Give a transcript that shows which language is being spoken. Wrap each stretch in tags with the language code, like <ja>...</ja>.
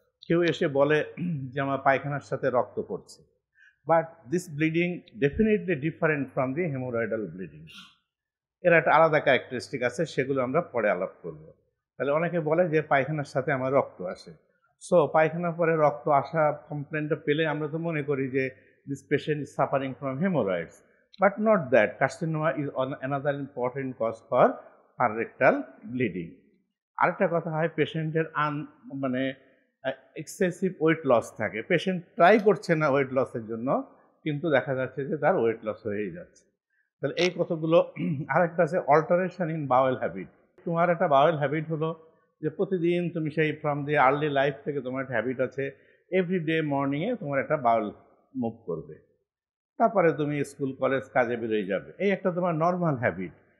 <bn>কেউ এসে বলে যে আমার পায়খানার সাথে রক্ত পড়ছে,</bn> <en>But this bleeding definitely different from the haemorrhoidal bleeding.</en> <bn>এর একটা আলাদা ক্যারেক্টারিস্টিক আছে, সেগুলো আমরা পরে আলাপ করব। তাহলে অনেকে বলে যে পায়খানার সাথে আমার রক্ত আসে। সো পায়খানার পরে রক্ত আসা কমপ্লেনটা পেলে আমরা তো মনে করি যে</bn> <en>This patient is suffering from haemorrhoids, but not that. Carcinoma is another important cause for rectal bleeding.</en> <bn>আরেকটা কথা হয় পেশেন্টের মানে এক্সেসিভ ওয়েট লস থাকে, পেশেন্ট ট্রাই করছে না ওয়েট লসের জন্য, কিন্তু দেখা যাচ্ছে যে তার ওয়েট লস হয়েই যাচ্ছে। তাহলে এই কতগুলো। আরেকটা আছে অল্টারেশন ইন বাওয়েল হ্যাবিট। তোমার একটা বাওয়েল হ্যাবিট হলো যে প্রতিদিন তুমি সেই ফ্রম দি আর্লি লাইফ থেকে তোমার একটা হ্যাবিট আছে, এভরিডে মর্নিংয়ে তোমার একটা বাওয়েল মুভ করবে, তারপরে তুমি স্কুল কলেজ কাজে বেরোয় যাবে, এই একটা তোমার নর্মাল হ্যাবিট।</bn>